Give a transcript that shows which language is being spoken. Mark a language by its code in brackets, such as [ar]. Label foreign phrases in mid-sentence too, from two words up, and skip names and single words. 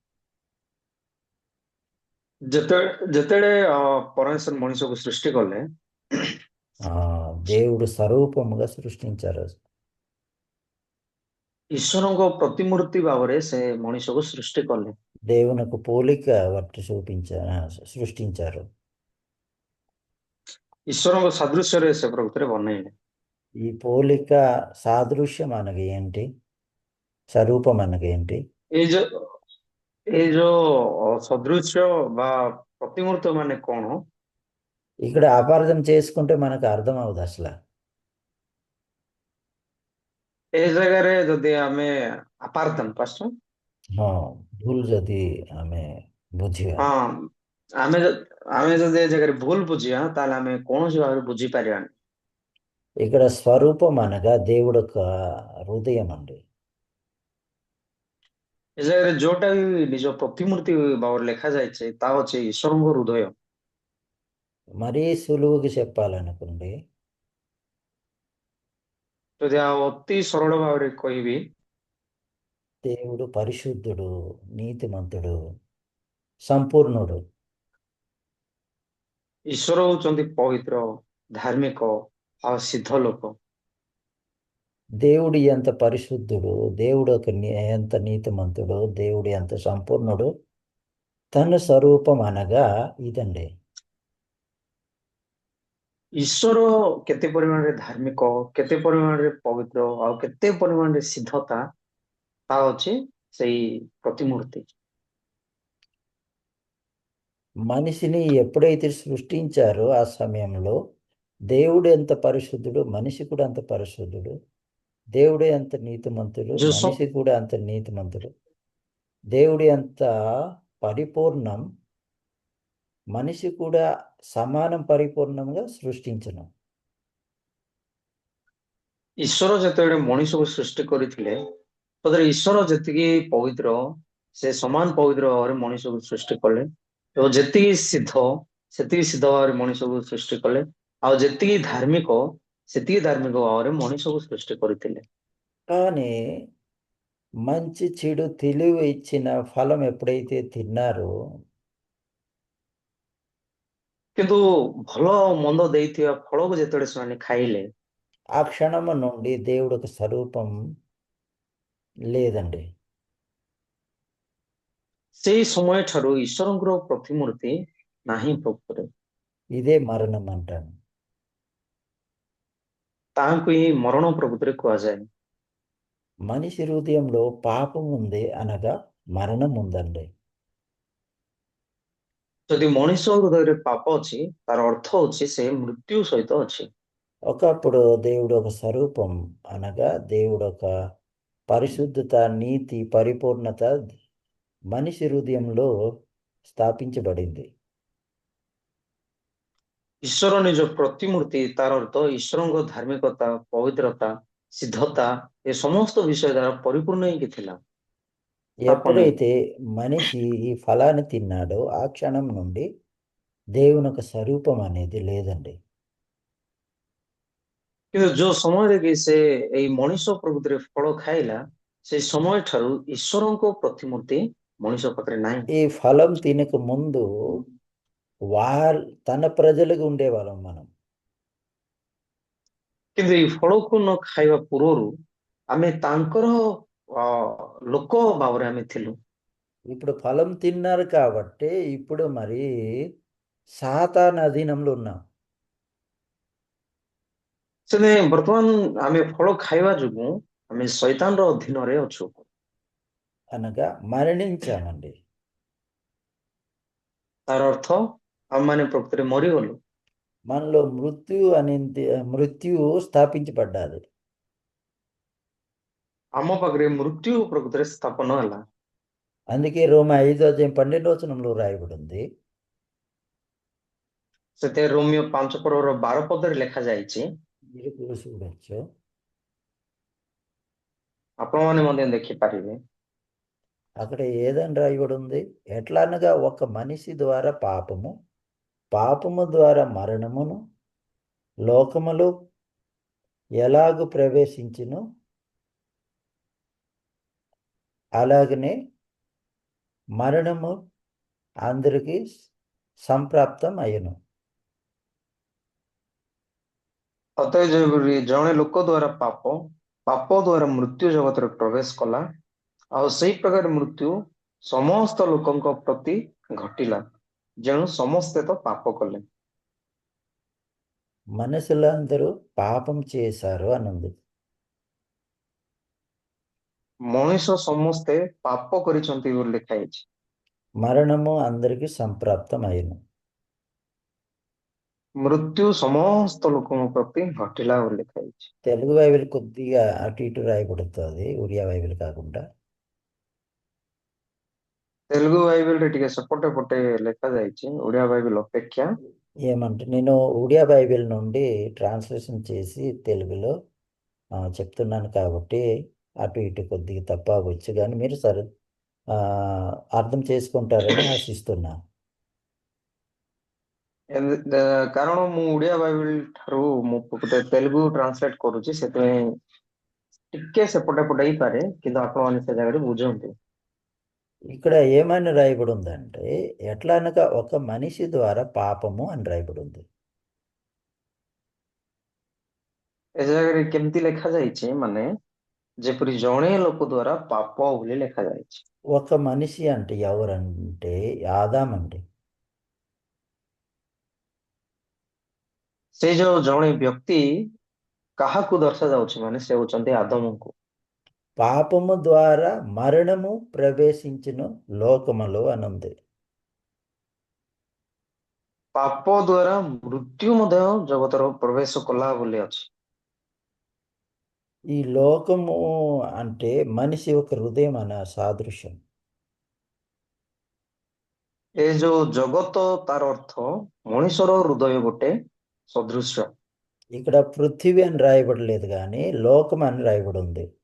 [or] ଯେତେବେଳେ ପରମେଶ୍ୱର ମଣିଷକୁ ସୃଷ୍ଟି କଲେ, [te] దేవుడు స్వరూపముగా సృష్టించారు. [or] ଈଶ୍ୱରଙ୍କ ପ୍ରତିମୂର୍ତ୍ତି ଭାବରେ ସେ ମଣିଷକୁ ସୃଷ୍ଟି କଲେ। [te] దేవునికి పోలిక బట్టి సృష్టించారు. [or] ଈଶ୍ୱରଙ୍କ ସାଦୃଶ୍ୟରେ ସେ ପ୍ରକୃତିରେ ବନେଇଲେ। [te] ఈ పోలిక సాదృశ్యం అనగా ఏంటి? స్వరూపం అనగా ఏంటి? [or] ଏଇ ଯୋଉ ଏଇ ଯୋଉ ସଦୃଶ୍ୟ ବା ପ୍ରତିମୂର୍ତ୍ତ ମାନେ କଣ? [te] ఇక్కడ అపార్థం చేసుకుంటే మనకు అర్థం అవుతుంది అసలు. [or] ଏ ଜାଗାରେ ଯଦି ଆମେ ଆପାର୍ତନ ପାଷ୍ଟ ହଁ, ଭୁଲ ଯଦି ଆମେ ବୁଝିବା, ହଁ ଆମେ ଆମେ ଯଦି ଏ ଜାଗାରେ ଭୁଲ ବୁଝିବା ତାହେଲେ ଆମେ କୌଣସି ଭାବରେ ବୁଝିପାରିବାନି। [te] ఇక్కడ స్వరూపం అనగా దేవుడు యొక్క హృదయం అండి. [or] ଏ ଜାଗାରେ ଯୋଉଟା ବି ନିଜ ପ୍ରତିମୂର୍ତ୍ତି ଭାବରେ ଲେଖାଯାଇଛି ତାହା ହଉଛି ଈଶ୍ୱରଙ୍କ ହୃଦୟ। [te] మరీ సులువుగా చెప్పాలనుకోండి, [or] ଯଦି ଆଉ ଅତି ସରଳ ଭାବରେ କହିବି, [te] దేవుడు పరిశుద్ధుడు, నీతిమంతుడు, సంపూర్ణుడు. [or] ଈଶ୍ୱର ହଉଛନ୍ତି ପବିତ୍ର, ଧାର୍ମିକ ଆଉ ସିଦ୍ଧ ଲୋକ। [te] దేవుడు ఎంత పరిశుద్ధుడు, దేవుడు ఎంత నీతిమంతుడు, దేవుడు ఎంత సంపూర్ణుడు. తన స్వరూపం అనగా ఇదండి. [or] ଈଶ୍ୱର କେତେ ପରିମାଣରେ ଧାର୍ମିକ, କେତେ ପରିମାଣରେ ପବିତ୍ର ଆଉ କେତେ ପରିମାଣରେ ସିଦ୍ଧତା, ତାହା ଅଛି ସେଇ ପ୍ରତିମୂର୍ତ୍ତି। [te] మనిషిని ఎప్పుడైతే సృష్టించారో ఆ సమయంలో దేవుడు ఎంత పరిశుద్ధుడు, మనిషి కూడా అంత పరిశుద్ధుడు. దేవుడు ఎంత నీతిమంతుడు, [or] ଯୋଉ ସ- [te] మనిషి కూడా అంత నీతిమంతుడు. దేవుడు ఎంత పరిపూర్ణం, మనిషి కూడా సమానం పరిపూర్ణంగా సృష్టించను. [or] ଈଶ୍ୱର ଯେତେବେଳେ ମଣିଷକୁ ସୃଷ୍ଟି କରିଥିଲେ, ସତରେ ଈଶ୍ୱର ଯେତିକି ପବିତ୍ର, ସେ ସମାନ ପବିତ୍ର ଭାବରେ ମଣିଷକୁ ସୃଷ୍ଟି କଲେ ଏବଂ ଯେତିକି ସିଦ୍ଧ, ସେତିକି ସିଦ୍ଧ ଭାବରେ ମଣିଷକୁ ସୃଷ୍ଟି କଲେ ଆଉ ଯେତିକି ଧାର୍ମିକ, ସେତିକି ଧାର୍ମିକ ଭାବରେ ମଣିଷକୁ ସୃଷ୍ଟି କରିଥିଲେ। [te] కానీ మంచి చెడు తెలివి ఇచ్చిన ఫలం ఎప్పుడైతే తిన్నారో [or] କିନ୍ତୁ ଭଲ ଆଉ ମନ୍ଦ ଦେଇଥିବା ଫଳକୁ ଯେତେବେଳେ ସେମାନେ ଖାଇଲେ, [te] ఆ క్షణము నుండి దేవుడు ఒక స్వరూపం లేదండి. [or] ସେଇ ସମୟ ଠାରୁ ଈଶ୍ୱରଙ୍କର ପ୍ରତିମୂର୍ତ୍ତି ନାହିଁ ପ୍ରକୃତରେ। [te] ఇదే మరణం అంటాను. [or] ତାହାଙ୍କୁ ହିଁ ମରଣ ପ୍ରକୃତିରେ କୁହାଯାଏ। [te] మనిషి హృదయంలో పాపం ఉంది అనగా మరణం ఉందండి. [or] ଯଦି ମଣିଷ ହୃଦୟରେ ପାପ ଅଛି ତାର ଅର୍ଥ ହଉଛି ସେ ମୃତ୍ୟୁ ସହିତ ଅଛି। [te] ఒకప్పుడు దేవుడు ఒక స్వరూపం అనగా దేవుడు ఒక పరిశుద్ధత, నీతి, పరిపూర్ణత మనిషి హృదయంలో స్థాపించబడింది. [or] ଈଶ୍ୱର ନିଜ ପ୍ରତିମୂର୍ତ୍ତି, ତାର ଅର୍ଥ ଈଶ୍ୱରଙ୍କ ଧାର୍ମିକତା, ପବିତ୍ରତା, ସିଦ୍ଧତା ଏ ସମସ୍ତ ବିଷୟ ଦ୍ୱାରା ପରିପୂର୍ଣ୍ଣ ହେଇକି ଥିଲା। ସ୍ଥାପନ ହେଇକି। [te] ఎప్పుడైతే మనిషి ఈ ఫలాన్ని తిన్నాడో ఆ క్షణం నుండి దేవుని ఒక స్వరూపం అనేది లేదండి. [or] କିନ୍ତୁ ଯୋଉ ସମୟରେ କି ସେ ଏଇ ମଣିଷ ପ୍ରକୃତିରେ ଫଳ ଖାଇଲା, ସେଇ ସମୟ ଠାରୁ ଈଶ୍ୱରଙ୍କ ପ୍ରତିମୂର୍ତ୍ତି ମଣିଷ ପାଖରେ ନାହିଁ। [te] ఈ ఫలం తినక ముందు తన ప్రజలుగా ఉండేవాళ్ళం మనం. [or] କିନ୍ତୁ ଏଇ ଫଳକୁ ନ ଖାଇବା ପୂର୍ବରୁ ଆମେ ତାଙ୍କର ଲୋକ ଭାବରେ ଆମେ ଥିଲୁ। [te] ఇప్పుడు ఫలం తిన్నారు కాబట్టి ఇప్పుడు మరి సాతాను అధీనంలో ఉన్నాం. [or] ସେଥିପାଇଁ ବର୍ତ୍ତମାନ ଆମେ ଫଳ ଖାଇବା ଯୋଗୁଁ ଆମେ ଶୈତାନର ଅଧୀନରେ ଅଛୁ। [te] అనగా మరణించామండి. [or] ତାର ଅର୍ଥ ଆମମାନେ ପ୍ରକୃତରେ ମରିଗଲୁ। [te] మనలో మృత్యు స్థాపించబడ్డాది. [or] ଆମ ପାଖରେ ମୃତ୍ୟୁ ପ୍ରକୃତରେ ସ୍ଥାପନ ହେଲା। [te] అందుకే రోమ 5:12 రాయబడి ఉంది. [or] ସେଥିରେ ରୋମିଓ 5:12 ଲେଖାଯାଇଛି। [te] మీరు కూడా చూడొచ్చు. [or] ଆପଣମାନେ ମଧ୍ୟ ଦେଖିପାରିବେ। [te] అక్కడ ఏదని రాయబడి ఉంది? ఎట్లా అనగా ఒక మనిషి ద్వారా పాపము ద్వారా మరణమును లోకములో ఎలాగు ప్రవేశించును అలాగనే మరణము అందరికీ సంప్రాప్తం అయ్యను. [or] ଅତଃ ଯେପରି ଜଣେ ଲୋକ ଦ୍ୱାରା ପାପ ଦ୍ୱାରା ମୃତ୍ୟୁ ଜଗତରେ ପ୍ରବେଶ କଲା, ଆଉ ସେଇ ପ୍ରକାର ମୃତ୍ୟୁ ସମସ୍ତ ଲୋକଙ୍କ ପ୍ରତି ଘଟିଲା, ଯେଣୁ ସମସ୍ତେ ତ ପାପ କଲେ। [te] మనుషులందరూ పాపం చేశారు అని ఉంది. [or] ମଣିଷ ସମସ୍ତେ ପାପ କରିଛନ୍ତି ବୋଲି ଲେଖାଯାଇଛି। [te] మరణము అందరికీ సంప్రాప్తం అయ్యను. [or] ମୃତ୍ୟୁ ସମସ୍ତ ଲୋକଙ୍କ ପ୍ରତି ଘଟିଲା ବୋଲି ଲେଖାଯାଇଛି। [te] తెలుగు బైబిల్ కొద్దిగా అటు ఇటు రాయబడుతుంది, ఒరియా బైబిల్ కాకుండా. [or] ତେଲୁଗୁ ବାଇବେଲରେ ଟିକେ ସେପଟେ ପଟେ ଲେଖାଯାଇଛି ଓଡ଼ିଆ ବାଇବେଲ ଅପେକ୍ଷା। [te] ఏమంటే నేను ఒడియా బైబిల్ నుండి ట్రాన్స్లేషన్ చేసి తెలుగులో చెప్తున్నాను కాబట్టి అటు ఇటు కొద్దిగా తప్ప వచ్చు, కానీ మీరు అర్థం చేసుకుంటారని ఆశిస్తున్నా. [or] କାରଣ ମୁଁ ଓଡ଼ିଆ ବାଇବେଲ ଠାରୁ ମୁଁ ତେଲୁଗୁ ଟ୍ରାନ୍ସଲେଟ କରୁଛି, ସେଥିପାଇଁ ଟିକେ ସେପଟେ ପଟେ ହେଇପାରେ, କିନ୍ତୁ ଆପଣମାନେ ସେ ଜାଗାରେ ବୁଝନ୍ତୁ। [te] ఇక్కడ ఏమని రాయబడి ఉందంటే, ఎట్లా అనగా ఒక మనిషి ద్వారా పాపము అని రాయబడి ఉంది. [or] ଏ ଜାଗାରେ କେମିତି ଲେଖାଯାଇଛି, ମାନେ ଯେପରି ଜଣେ ଲୋକ ଦ୍ୱାରା ପାପ ବୋଲି ଲେଖାଯାଇଛି। [te] ఒక మనిషి అంటే ఎవరంటే ఆదామండి. [or] ସେ ଯୋଉ ଜଣେ ବ୍ୟକ୍ତି କାହାକୁ ଦର୍ଶାଯାଉଛି, ମାନେ ସେ ହଉଛନ୍ତି ଆଦମଙ୍କୁ। [te] పాపము ద్వారా మరణము ప్రవేశించును లోకములో అని ఉంది. [or] ପାପ ଦ୍ୱାରା ମୃତ୍ୟୁ ମଧ୍ୟ ଜଗତର ପ୍ରବେଶ କଲା ବୋଲି ଅଛି। [te] ఈ లోకము అంటే మనిషి ఒక హృదయం అన్న సాదృశ్యం. [or] ଏ ଯୋଉ ଜଗତ ତାର ଅର୍ଥ ମଣିଷର ହୃଦୟ ଗୋଟେ ସଦୃଶ୍ୟ। [te] ఇక్కడ పృథివీ అని రాయబడలేదు, కానీ లోకం అని రాయబడి ఉంది.